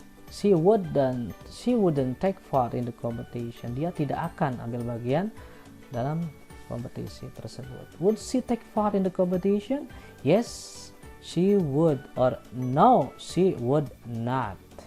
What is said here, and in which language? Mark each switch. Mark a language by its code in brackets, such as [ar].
[en] She wouldn't take part in the competition. [id] Dia tidak akan ambil bagian dalam kompetisi tersebut. [en] Would she take part in the competition? Yes, she would, or no, she would not.